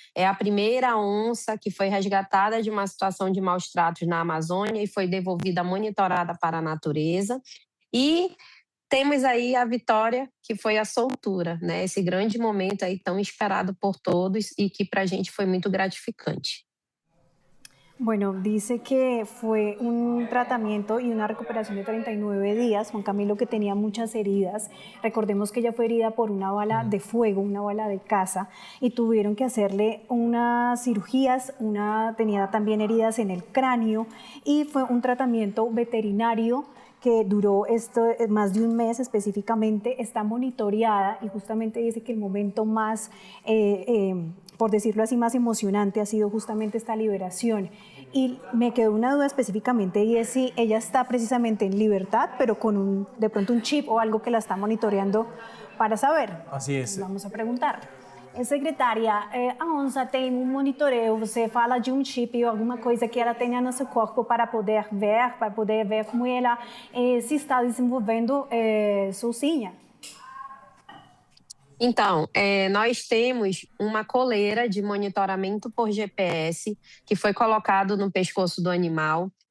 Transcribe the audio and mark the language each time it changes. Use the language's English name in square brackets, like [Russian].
[Portuguese] É a primeira onça que foi resgatada de uma situação de maus tratos na Amazônia e foi devolvida monitorada para a natureza. E temos aí a vitória, que foi a soltura, né? Esse grande momento aí tão esperado por todos e que para a gente foi muito gratificante. [Spanish] Bueno, dice que fue un tratamiento y una recuperación de 39 días. Juan Camilo, que tenía muchas heridas. Recordemos que ella fue herida por una bala de fuego, una bala de caza, y tuvieron que hacerle unas cirugías, tenía también heridas en el cráneo, y fue un tratamiento veterinario que duró más de un mes específicamente, está monitoreada y justamente dice que el momento más, por decirlo así, más emocionante ha sido justamente esta liberación. Y me quedó una duda específicamente y es si ella está precisamente en libertad, pero con de pronto un chip o algo que la está monitoreando para saber. Así es. Vamos a preguntar. [Portuguese] Secretária, a onça tem um monitoreio, você fala de um chip ou alguma coisa que ela tenha no seu corpo para poder ver como ela se está desenvolvendo sozinha? Então, nós temos uma coleira de monitoramento por GPS que foi colocado no pescoço do animal.